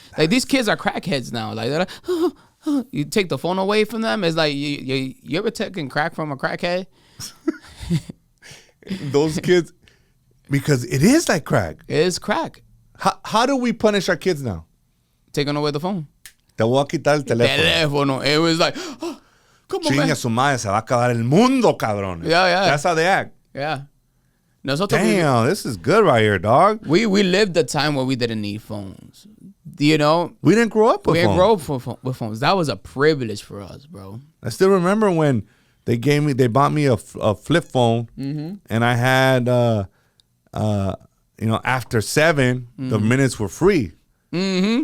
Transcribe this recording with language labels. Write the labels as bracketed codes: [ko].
[en] Like these kids are crackheads now. Like they're like, you take the phone away from them. It's like you ever taken crack from a crackhead? Those kids, because it is like crack. It is crack. How do we punish our kids now? Taking away the phone. [es] Te voy a quitar el teléfono. [en] It was like, come on, man. [es] Chinga su madre, se va a acabar el mundo, cabrón. [en] Yeah. That's how they act. Yeah. Damn, this is good right here, dog. We lived the time where we didn't need phones. You know? We didn't grow up with phones. We didn't grow up with phones. That was a privilege for us, bro. I still remember when they bought me a flip phone, and I had, after 7, the minutes were free. Mm-hmm.